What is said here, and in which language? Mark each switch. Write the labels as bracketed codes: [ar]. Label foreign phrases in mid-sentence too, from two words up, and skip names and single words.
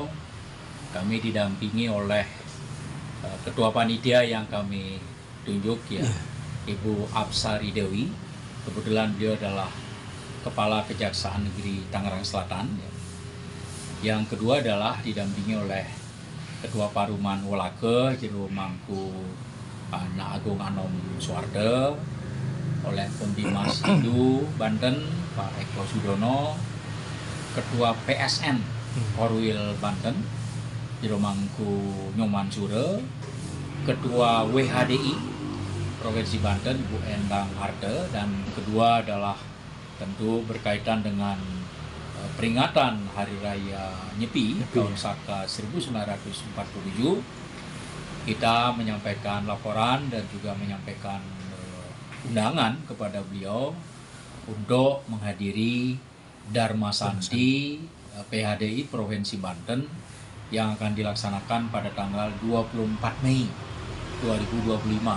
[id] Kami didampingi oleh Ketua Panitia yang kami tunjuk, ya, Ibu Apsari Dewi. Kebetulan beliau adalah Kepala Kejaksaan Negeri Tangerang Selatan. Ya. Yang kedua adalah didampingi oleh Ketua Paruman Walake Jero Mangku Anak Agung Anom Suwarde, oleh Pemimas Hindu Banten Pak Eko Sudono, Ketua PSN Korwil Banten Jero Mangku Nyoman Sure, Ketua WHDI Provinsi Banten Ibu Endang Arte, dan kedua adalah tentu berkaitan dengan peringatan Hari Raya Nyepi tahun Saka 1947. Kita menyampaikan laporan dan juga menyampaikan undangan kepada beliau untuk menghadiri Dharma Santi PHDI Provinsi Banten yang akan dilaksanakan pada tanggal 24 Mei 2025.